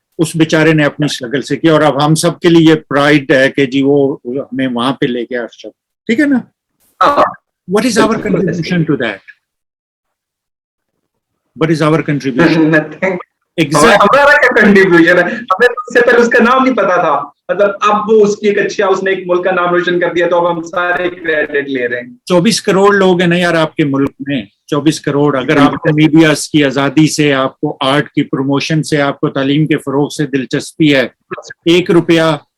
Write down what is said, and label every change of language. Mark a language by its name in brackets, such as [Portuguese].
[Urdu] اس بیچارے نے اپنی اسٹرگل سے کیا, اور اب ہم سب کے لیے پرائڈ ہے کہ جی وہ ہمیں وہاں پہ لے گیا ارشد. ٹھیک ہے نا. [English] What is our contribution to that? What is our contribution? Nothing. [Urdu] ہمارا کیا کنٹریبیوشن ہے؟ ہمیں اس سے پہلے اس کا نام نہیں پتا تھا. مطلب اب وہ اس کی ایک اچھا, اس نے ایک ملک کا نام روشن کر دیا, تو اب ہم سارے کریڈٹ لے رہے ہیں. 24 کروڑ لوگ ہیں نا یار آپ کے ملک میں. 24 کروڑ. اگر آپ کو میڈیا کی آزادی سے, آپ کو آرٹ کی پروموشن سے, آپ کو تعلیم کے فروغ سے دلچسپی ہے, 1 روپیہ